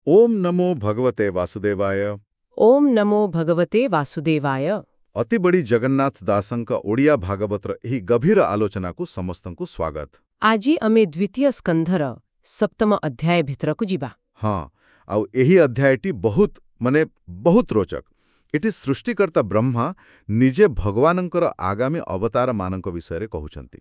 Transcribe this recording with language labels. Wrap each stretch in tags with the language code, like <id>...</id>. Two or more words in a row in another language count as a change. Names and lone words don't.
<sa>ओम नमो भगवते वासुदेवाय। ओम नमो भगवते वासुदेवाय।</sa> <or>ଅତି ବଡ଼ି ଜଗନ୍ନାଥ ଦାସଙ୍କ ଓଡ଼ିଆ ଭାଗବତର ଏହି ଗଭୀର ଆଲୋଚନାକୁ ସମସ୍ତଙ୍କୁ ସ୍ୱାଗତ। ଆଜି ଆମେ ଦ୍ୱିତୀୟ ସ୍କନ୍ଧର ସପ୍ତମ ଅଧ୍ୟାୟ ଭିତରକୁ ଯିବା। ହଁ, ଆଉ ଏହି ଅଧ୍ୟାୟଟି ବହୁତ ରୋଚକ। ଏଠି ସୃଷ୍ଟିକର୍ତ୍ତା ବ୍ରହ୍ମା ନିଜେ ଭଗବାନଙ୍କର ଆଗାମୀ ଅବତାରମାନଙ୍କ ବିଷୟରେ କହୁଛନ୍ତି।</or>